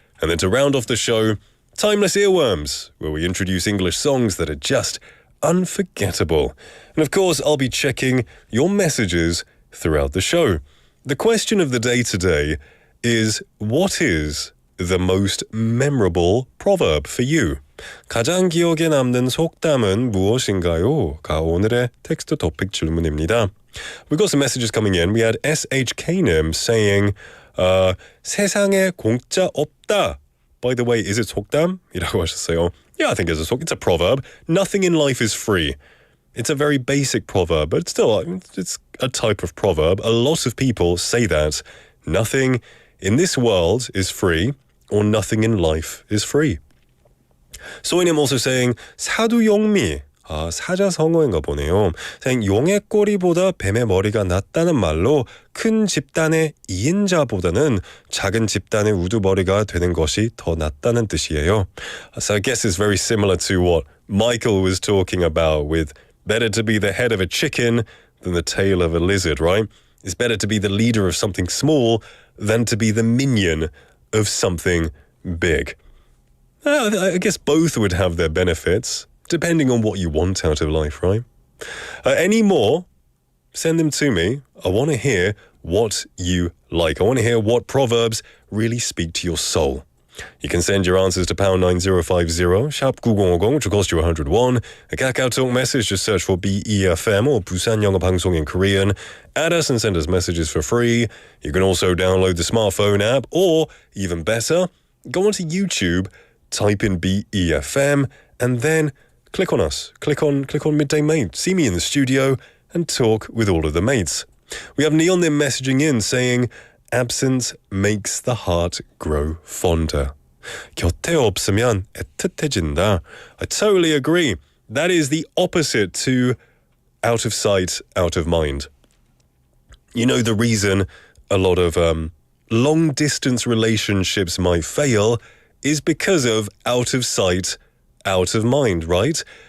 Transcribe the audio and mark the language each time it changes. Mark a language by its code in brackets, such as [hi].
[en] And then to round off the show, Timeless Earworms, where we introduce English songs that are just unforgettable. And of course, I'll be checking your messages throughout the show. The question of the day today is, what is the most memorable proverb for you? [ko] 가장 기억에 남는 속담은 무엇인가요? 가 오늘의 텍스트 토픽 질문입니다. [en] We've got some messages coming in. We had SHK님 saying, [ko] 세상에 공짜 없다. [en] By the way, is it [ko] 속담? 이라고 하셨어요. [en] Yeah, I think it's a proverb. Nothing in life is free. It's a very basic proverb, but still, it's a type of proverb. A lot of people say that. Nothing in this world is free, or nothing in life is free. 소희님 also saying, 사두용미. [ko] 사자성어인가 보네요. [en] saying, [ko] 용의 꼬리보다 뱀의 머리가 낫다는 말로 큰 집단의 2인자보다는 작은 집단의 우두머리가 되는 것이 더 낫다는 뜻이에요. [en] So I guess it's very similar to what Michael was talking about with better to be the head of a chicken than the tail of a lizard, right? It's better to be the leader of something small than to be the minion of something big. I guess both would have their benefits, depending on what you want out of life, right? Any more? Send them to me. I want to hear what you like. I want to hear what proverbs really speak to your soul. You can send your answers to pound 9050, sharp 9050, which will cost you 101. A Kakao Talk message, just search for BEFM or 부산영어방송 in Korean. Add us and send us messages for free. You can also download the smartphone app, or even better, go onto YouTube, type in BEFM, and then click on us. Click on Midday Mate. See me in the studio and talk with all of the mates. We have Neil Nim messaging in saying, absence makes the heart grow fonder. [ko] 곁에 없으면 애틋해진다. [en] I totally agree. That is the opposite to out of sight, out of mind. You know, the reason a lot of long-distance relationships might fail is because of out of sight, out of mind, right?